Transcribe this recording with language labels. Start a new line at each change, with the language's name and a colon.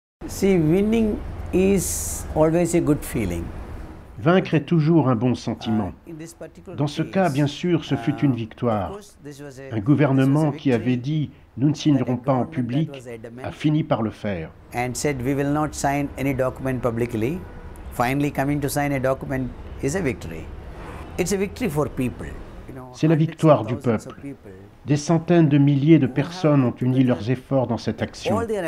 English: See, winning is always a good feeling.
French: Vaincre est toujours un bon sentiment. Dans ce cas, bien sûr, ce fut une victoire. Un gouvernement qui avait dit « nous ne signerons pas en public » a fini par le faire.
English: And said we will not sign any document publicly. Finally coming to sign a document is a victory. It's a victory for people.
French: C'est la victoire du peuple. Des centaines de milliers de personnes ont uni leurs efforts dans cette action.